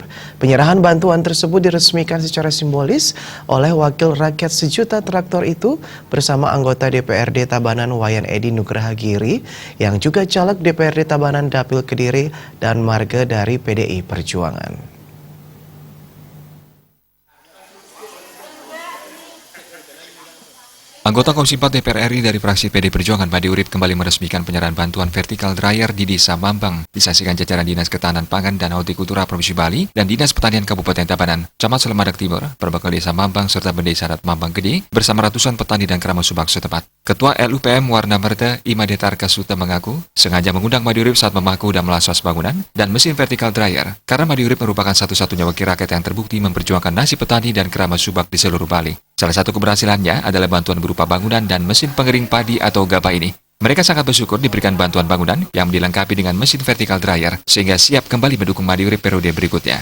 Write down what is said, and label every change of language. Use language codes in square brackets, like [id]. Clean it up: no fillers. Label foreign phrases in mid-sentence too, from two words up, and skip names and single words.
[id] Penyerahan bantuan tersebut diresmikan secara simbolis oleh Wakil Rakyat Sejuta Traktor itu bersama anggota DPRD Tabanan Wayan Edi Nugraha Giri, yang juga caleg DPRD Tabanan Dapil Kediri dan marga dari PDI Perjuangan. Anggota Komisi 4 DPR RI dari fraksi PD Perjuangan Made Urip kembali meresmikan penyerahan bantuan [en] vertical dryer [id] di Desa Mambang. Disaksikan jajaran Dinas Ketahanan Pangan dan Hortikultura Provinsi Bali dan Dinas Pertanian Kabupaten Tabanan, Camat Selamadeg Timur, Perbekal Desa Mambang serta Bendesa Adat Mambang Gede bersama ratusan petani dan keramat Subak setempat. Ketua LUPM Warna Merta Imade Tarkasuta mengaku sengaja mengundang Made Urip saat memaku dan melaswas bangunan dan mesin [en] vertical dryer [id] karena Made Urip merupakan satu-satunya wakil rakyat yang terbukti memperjuangkan nasib petani dan keramat Subak di seluruh Bali. Salah satu keberhasilannya adalah bantuan berupa bangunan dan mesin pengering padi atau gabah ini. Mereka sangat bersyukur diberikan bantuan bangunan yang dilengkapi dengan mesin [en] vertical dryer [id] sehingga siap kembali mendukung Made Urip periode berikutnya.